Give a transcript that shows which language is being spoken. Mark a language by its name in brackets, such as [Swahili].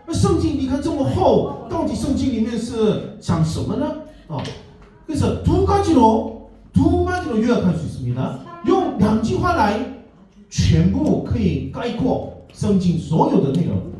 [Chinese] 圣经你看这么厚，到底圣经里面是讲什么呢？ [Korean] 그래서 두 가지로 요약할 수 있습니다. [Chinese] 用2句话来全部可以概括圣经所有的内容。